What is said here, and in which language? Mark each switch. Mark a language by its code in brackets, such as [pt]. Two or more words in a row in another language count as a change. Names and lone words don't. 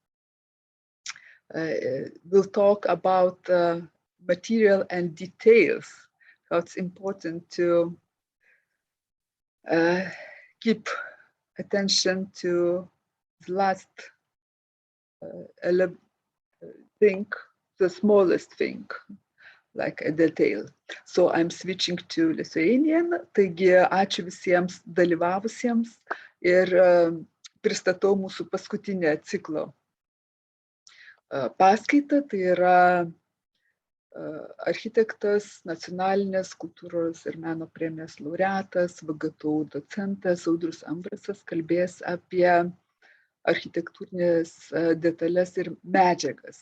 [en] We'll talk about material and details, how it's important to keep attention to the last thing, the smallest thing, like a detail. So I'm switching to Lithuanian. [lt] Taigi, ačiū visiems dalyvavusiems ir pristatau mūsų paskutinę ciklo paskaitą. Tai yra architektas, nacionalinės kultūros ir meno premijos laureatas, VGTU docentas Audrius Ambrasas kalbės apie architektūrinės detalės ir medžiagas.